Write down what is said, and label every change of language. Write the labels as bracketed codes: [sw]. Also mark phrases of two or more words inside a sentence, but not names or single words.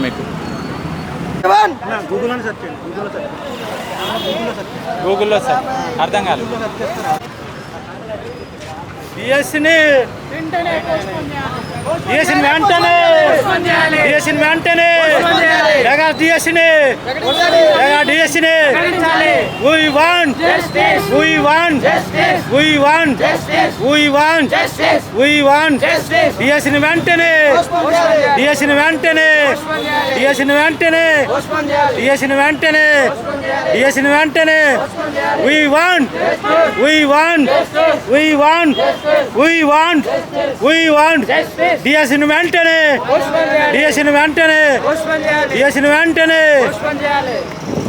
[te] మీకు గూగుల్లో సార్ అర్థం కాలేదు. డిఎస్సిని వెంటనే డిఎస్సిని డిఎస్సిని [en] we want we want we want we want we want [te] డిఎస్సిని వెంటనే డిఎస్సిని వెంటనే డిఎస్సిని వెంటనే డిఎస్సిని వెంటనే డిఎస్సిని వెంటనే [en] we want we want we want we want we want [te] డిఎస్సిని వెంటనే డిఎస్సిని వెంటనే డిఎస్సిని వెంటనే